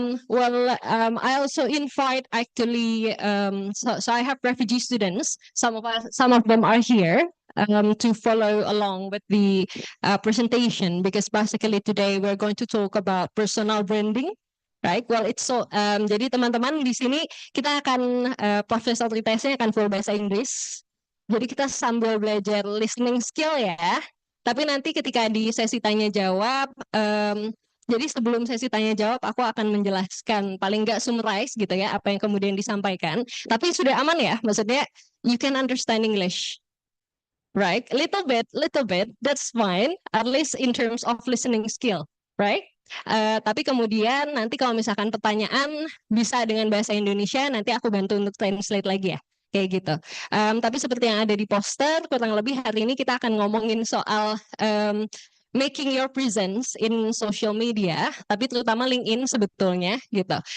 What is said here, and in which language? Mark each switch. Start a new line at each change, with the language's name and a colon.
English: I also invite actually. So I have refugee students. Some of them are here to follow along with the presentation because basically today we're going to talk about personal branding. Right. Well, it's so.
Indonesian: Jadi teman-teman di sini kita akan profesor tesnya akan full bahasa Inggris. Jadi kita sambil belajar listening skill ya. Tapi nanti ketika di sesi tanya jawab, jadi sebelum sesi tanya jawab, aku akan menjelaskan paling nggak summarize gitu ya apa yang kemudian disampaikan. Tapi sudah aman ya, maksudnya
English: you can understand English, right? Little bit, that's fine. At least in terms of listening skill, right?
Indonesian: Tapi kemudian nanti kalau misalkan pertanyaan bisa dengan bahasa Indonesia, nanti aku bantu untuk translate lagi ya. Kayak gitu. Tapi seperti yang ada di poster, kurang lebih hari ini kita akan ngomongin soal
English: making your presence in social media,
Indonesian: tapi terutama LinkedIn sebetulnya gitu.